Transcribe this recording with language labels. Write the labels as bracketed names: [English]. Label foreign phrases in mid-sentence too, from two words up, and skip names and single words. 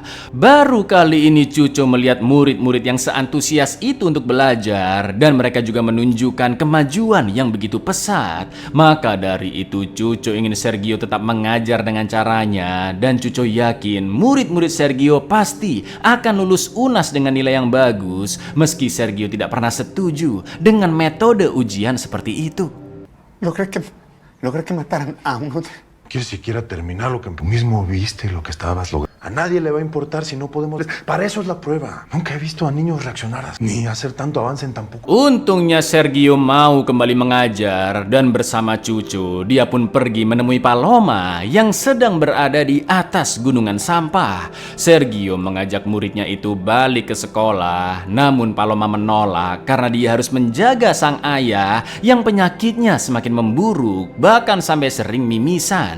[Indonesian] Baru kali ini Cuco melihat murid-murid yang seantusias itu untuk belajar dan mereka juga menunjukkan kemajuan yang begitu pesat. Maka dari itu Cuco ingin Sergio tetap mengajar dengan caranya dan Cuco yakin murid-murid Sergio pasti akan lulus UNAS dengan nilai yang bagus meski Sergio tidak pernah setuju dengan metode ujian seperti itu. [Spanish] Logré que mataran a uno. ¿Quieres siquiera terminar lo que tú mismo viste, lo que estabas logrando? A nadie le va a importar si no podemos... Para eso es la prueba. Nunca he visto a niños reaccionar así, ni hacer tanto avance en tan poco. [Indonesian] Untungnya Sergio mau kembali mengajar dan bersama Cuco dia pun pergi menemui Paloma yang sedang berada di atas gunungan sampah. Sergio mengajak muridnya itu balik ke sekolah, namun Paloma menolak karena dia harus menjaga sang ayah yang penyakitnya semakin memburuk, bahkan sampai sering mimisan.